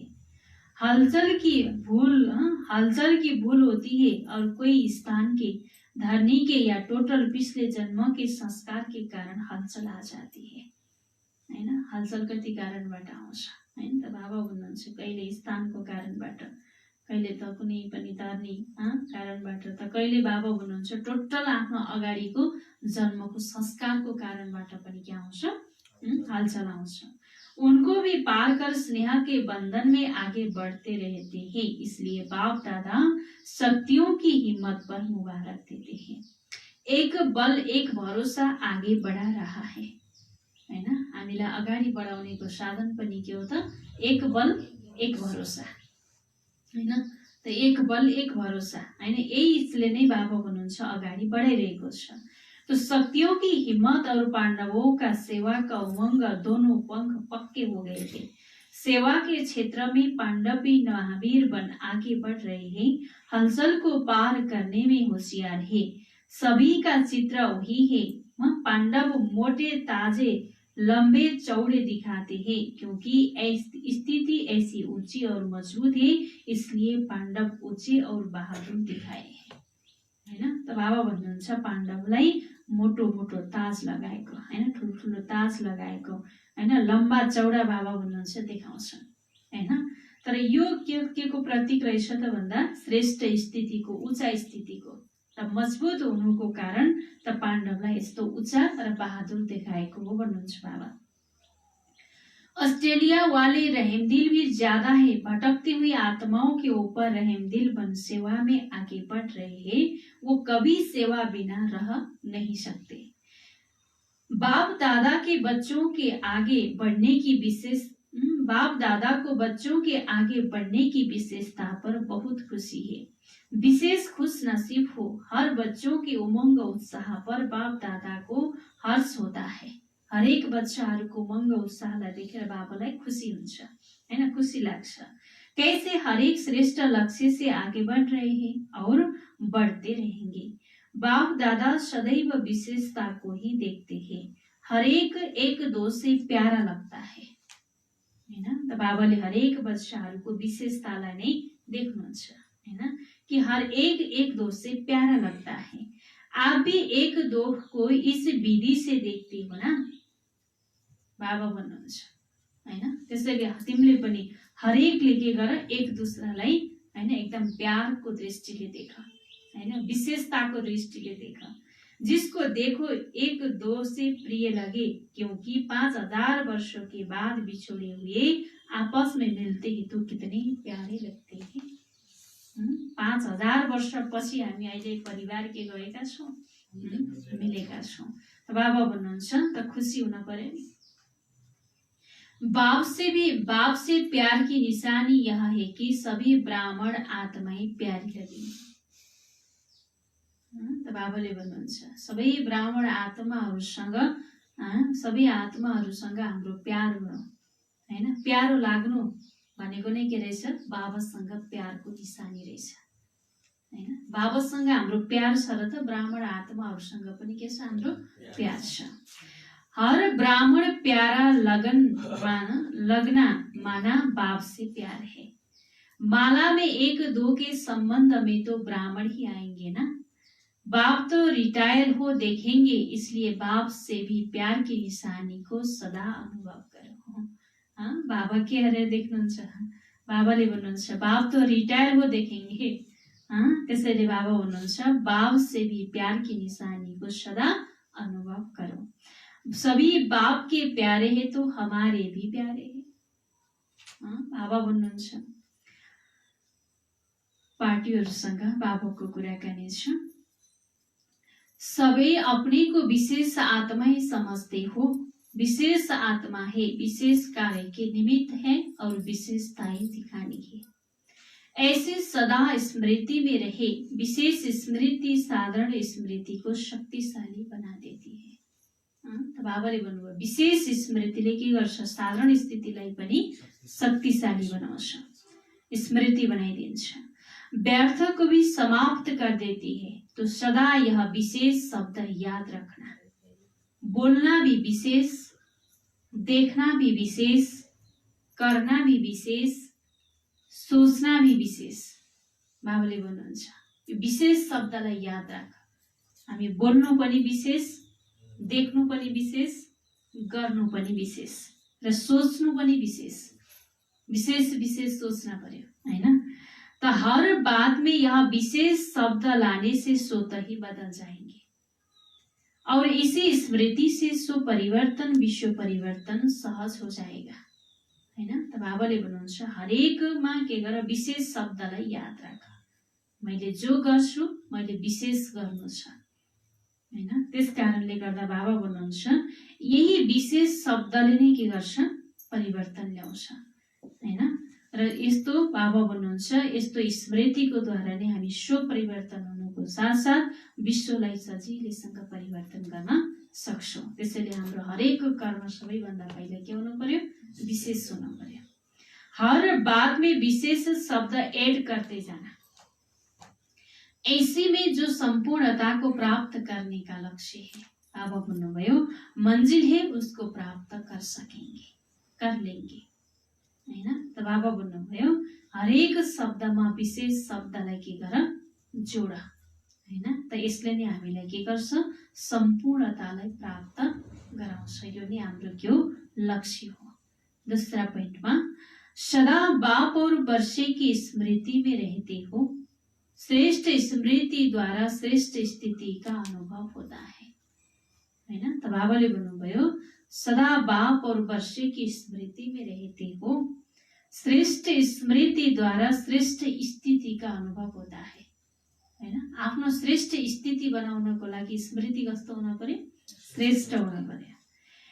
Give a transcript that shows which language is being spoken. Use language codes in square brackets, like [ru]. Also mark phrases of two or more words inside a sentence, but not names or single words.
[hi] हलचल की भूल होती है और कोई स्थान के धरनी के या टोटल पिछले जन्मों के संस्कार के कारण हलचल आ जाती है, [ne] हैन? हलचल कति कारणबाट आउँछ, हैन? त बाबा भन्नुहुन्छ कहिले स्थानको कारणबाट, कहिले त कुनै पनि धरनी कारणबाट, त कहिले बाबा भन्नुहुन्छ टोटल आफ्नो अगाडिको जन्मको संस्कारको कारणबाट पनि के आउँछ? हलचल आउँछ। [hi] उनको भी पार कर स्नेह के बंधन में आगे बढ़ते रहते हैं, इसलिए बाप दादा शक्तियों की हिम्मत पर मुबारक देते हैं। एक बल एक भरोसा आगे बढ़ा रहा है, [ne] हैन? हामीलाई अगाडि बढाउनेको साधन पनि के हो त? एक बल एक भरोसा, हैन? त एक बल एक भरोसा, हैन? यसले नै बाबा भन्नुहुन्छ अगाडि बढाइरहेको छ। [hi] तो शक्तियों की हिम्मत और पांडवों का सेवा का उमंग दोनों पंख पक्के हो गए थे। सेवा के क्षेत्र में पांडव भी महावीर बन आगे बढ़ रहे हैं, हलचल को पार करने में होशियार है। सभी का चित्र वही है। पांडव मोटे ताजे लंबे चौड़े दिखाते हैं, क्योंकि स्थिति ऐसी ऊंची और मजबूत है, इसलिए पांडव ऊंचे और बहादुर दिखाए हैं, [ne] हैन? त बाबा भन्नुहुन्छ पाण्डवलाई मोटो मोटो ताज लगाएको, हैन? ठुल्ठुलो ताज लगाएको, हैन? [hi] लम्बा चौडा [ne] बाबा भन्नुहुन्छ देखाउँछन्, हैन? तर यो के को प्रतीक रहेछ त भन्दा श्रेष्ठ स्थितिको, उच्च स्थितिको, त मजबुत हुनुको कारण त पाण्डवलाई यस्तो उच्च र बहादुर देखाएको हो भन्नुहुन्छ बाबा। [hi] ऑस्ट्रेलिया वाले रहमदिल भी ज्यादा है, भटकती हुई आत्माओं के ऊपर रहमदिल बन सेवा में आगे बढ़ रहे हैं, वो कभी सेवा बिना रह नहीं सकते। बाप दादा के बच्चों के आगे बढ़ने की विशेष बाप दादा को बच्चों के आगे बढ़ने की विशेषता पर बहुत खुशी है। विशेष खुश नसीब हो हर बच्चों की उमंग उत्साह पर बाप दादा को हर्ष होता है। [ne] हरेक बच्चाहरूको उमंग उत्साहलाई देखेर बाबालाई खुशी हुन्छ हैन, खुशी लाग्छ। [hi] कैसे हरेक श्रेष्ठ लक्ष्य से आगे बढ़ रहे हैं और बढ़ते रहेंगे। बाप दादा सदैव विशेषता को ही देखते हैं। हरेक एक दो से प्यारा लगता है हैन। [ne] त बाबाले हरेक बच्चाहरूको विशेषतालाई नै देख्नुहुन्छ हैन, [hi] कि हर एक दो से प्यारा लगता है। आप भी एक दो को इस विधि से देखते हो ना, [ne] बाबा भन्नुहुन्छ हैन। त्यसैले तिमीले पनि हरेकले के गर, एक दूसरालाई हैन एकदम प्यारको दृष्टिले देख हैन, विशेषताको दृष्टिले देख। [hi] जिसको देखो एक दो से प्रिय लगे, क्योंकि 5000 वर्षों के बाद बिछोड़े हुए आपस में मिलते ही तो कितने प्यारे लगते हैं। [ne] 5000 वर्ष पछि हामी अहिले परिवार के गएका छौं, मिलेका छौं। बाबा भन्नुहुन्छ त खुसी हुन पर्यो नि। [hi] बाप से प्यार की निशानी यह है कि सभी ब्राह्मण आत्माएं प्यारी लगी। [ne] त बाबाले भन्नुहुन्छ सबै ब्राह्मण आत्माहरूसँग हाम्रो प्यार हुनु हैन, प्यारो लाग्नु भनेको नै के रहेछ, बाबासँग प्यारको निशानी रहेछ हैन। बाबासँग हाम्रो प्यार छ र त ब्राह्मण आत्माहरूसँग पनि के छ, हाम्रो प्यार छ। [hi] हर ब्राह्मण प्यारा लगना माना बाप से प्यार है। माला में एक दो के संबंध में तो ब्राह्मण ही आएंगे ना। बाप तो रिटायर हो देखेंगे, इसलिए बाप से भी प्यार की निशानी को सदा अनुभव करो। [ne] हाँ, बाबा के अरे देख्नुहुन्छ, बाबाले भन्नुहुन्छ [hi] बाप तो रिटायर हो देखेंगे। [ne] हाँ, त्यसैले बाबा भन्नुहुन्छ [hi] बाप से भी प्यार की निशानी को सदा अनुभव करो। सभी बाप के प्यारे हैं तो हमारे भी प्यारे हैं। [ne] हाँ, बाबा भन्नुहुन्छ पार्टीहरूसँग बाबाको कुराकानी छ। [hi] सबै अपने को विशेष आत्मा ही समझते हो। विशेष आत्मा है, विशेष कार्य के निमित्त है और विशेषताएं दिखानी है। ऐसे सदा स्मृति में रहे। विशेष स्मृति साधारण स्मृति को शक्तिशाली बना देती है। [ne] बाबाले भन्नुभयो विशेष स्मृतिले के गर्छ, साधारण स्थितिलाई पनि शक्तिशाली बनाउँछ, स्मृति बनाइदिन्छ। [hi] व्यर्थ को भी समाप्त कर देती है। तो सदा यह विशेष शब्द याद रखना। बोलना भी विशेष, देखना भी विशेष, करना भी विशेष, सोचना भी विशेष। [ne] बाबाले भन्नुहुन्छ यो विशेष शब्दलाई याद राख। हामी बोल्नु पनि विशेष, देख्नु पनि विशेष, गर्नु पनि विशेष र सोच्नु पनि विशेष। विशेष विशेष सोच्न पर्यो हैन। [hi] तो हर बात में यह विशेष शब्द लाने से स्वतः ही बदल जाएंगे और इसी स्मृति से सो परिवर्तन, विश्व परिवर्तन सहज हो जाएगा हैन। [ne] त बाबाले भन्नुहुन्छ हरेकमा के गर, विशेष शब्दलाई याद राख। मैले जो गर्छु मैले विशेष गर्नु छ हैन। त्यस कारणले गर्दा बाबा भन्नुहुन्छ यही विशेष शब्दले नै के गर्छ, परिवर्तन ल्याउँछ हैन। र यस्तो बाबा भन्नुहुन्छ यस्तो स्मृतिको द्वारा नै हामी स्व परिवर्तन हुनुको साथसाथ विश्वलाई सजिलैसँग परिवर्तन गर्न सक्छौं। त्यसैले हाम्रो हरेक कर्म सबैभन्दा पहिला के हुनु पर्यो, विशेष हुनु पर्यो। [hi] हर बात में विशेष शब्द ऐड करते जाना। ऐसे में जो संपूर्णता को प्राप्त करने का लक्ष्य है, [ne] बाबा भन्नुभयो [hi] मंजिल है उसको प्राप्त कर सकेंगे, कर लेंगे हैन। [ne] त बाबा भन्नुभयो हरेक शब्दमा विशेष शब्दलाई के गर, जोड हैन। त यसले नै हामीलाई के गर्छ, सम्पूर्णतालाई प्राप्त गराउँछ। यो नै हाम्रो के हो, लक्ष्य हो। [hi] दूसरा पॉइंटमा सदा बाप और वर्षे की स्मृति में रहते हो। श्रेष्ठ स्मृति द्वारा श्रेष्ठ स्थिति का अनुभव होता है हैन। [ne] त बाबाले भन्नुभयो [hi] सदा बाप और वर्षे की स्मृति में रहते हो। श्रेष्ठ स्मृति द्वारा श्रेष्ठ स्थिति का अनुभव होता है हैन। [ne] आफ्नो श्रेष्ठ स्थिति बनाउनको लागि स्मृति कस्तो हुन पर्यो, श्रेष्ठ हुन पर्यो।